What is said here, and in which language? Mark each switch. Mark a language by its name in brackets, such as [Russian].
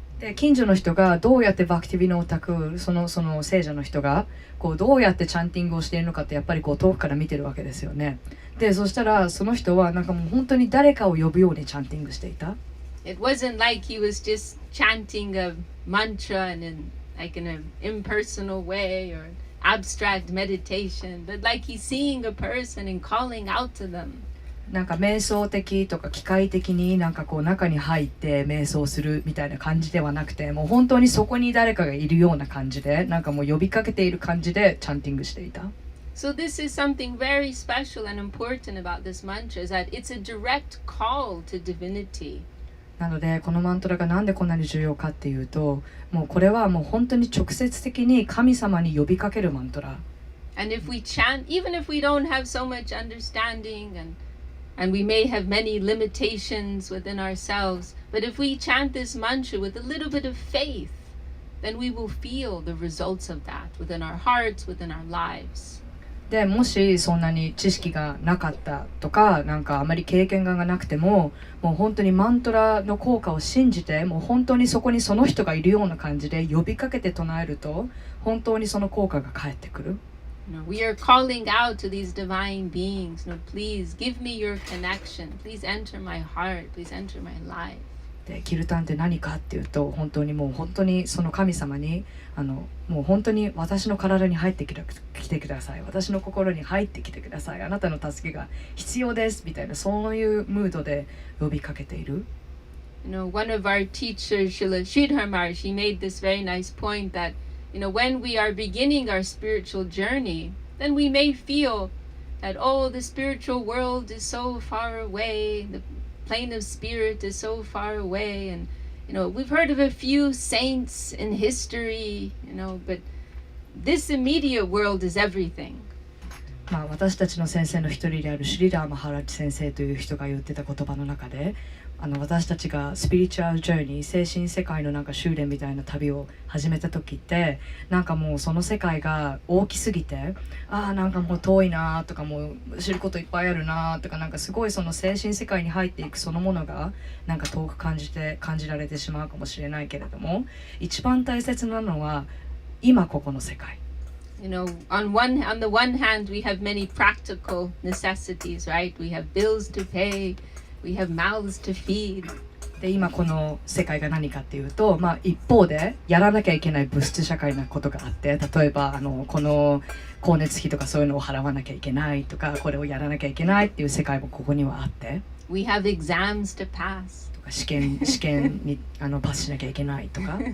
[Japanese] で近所の人がどうやってバクティビノータク、その聖者の人がこうどうやってチャンティングをしているのかってやっぱりこう遠くから見てるわけですよね。でそしたらその人はなんかもう本当に誰かを呼ぶようにチャンティングしていた。 [English] It wasn't like he was just chanting a mantra in like in an impersonal way or abstract meditation, but like he's seeing a person and calling out to them. [Japanese] なんか瞑想的とか機械的になんかこう中に入って瞑想するみたいな感じではなくて、もう本当にそこに誰かがいるような感じで、なんかもう呼びかけている感じでチャンティングしていた。 [English] So this is something very special and important about this mantra, is that it's a direct call to divinity. [Japanese] なのでこのマントラがなんでこんなに重要かっていうと、もうこれはもう本当に直接的に神様に呼びかけるマントラ。 [English] And if we chant, even if we don't have so much understanding and we may have many limitations within ourselves, but if we chant this mantra with a little bit of faith, then we will feel the results of that within our hearts, within our lives. [Japanese] でもしそんなに知識がなかったとか、なんかあまり経験がなくても、もう本当にマントラの効果を信じて、もう本当にそこにその人がいるような感じで呼びかけて唱えると、本当にその効果が返ってくる。 [English] We are calling out to these divine beings, please give me your connection, please enter my heart, please enter my life. [Japanese] でキルタンって何かっていうと、本当にもう本当にその神様にもう本当に私の体に入ってきてください、私の心に入ってきてください、あなたの助けが必要ですみたいな、そういうムードで呼びかけている。 [English] One of our teachers, Srila Sridhar Maharaj, he made this very nice point that, when we are beginning our spiritual journey, then we may feel that, oh, the spiritual world is so far away, the plane of spirit is so far away, and we've heard of a few saints in history, but this immediate world is everything. [Japanese] 私たちの先生の一人であるシリダーマハラッジ先生という人が言ってた言葉の中で、私たちがスピリチュアルジャーニー、精神世界のなんか修練みたいな旅を始めた時って、なんかもうその世界が大きすぎて、なんかもう遠いなとか、もう知ることいっぱいあるなとか、なんかすごいその精神世界に入っていくそのものがなんか遠く感じられてしまうかもしれないけれども、一番大切なのは今ここの世界。 [English] You know, on the one hand, we have many practical necessities, right? We have bills to pay, we have mouths to feed. [Japanese] で今この世界が何かっていうと、一方でやらなきゃいけない物質社会なことがあって、例えばこの光熱費とかそういうのを払わなきゃいけないとか、これをやらなきゃいけないっていう世界もここにはあって、 [English] We have exams to pass. [Japanese] とか試験にパスしなきゃいけないとか。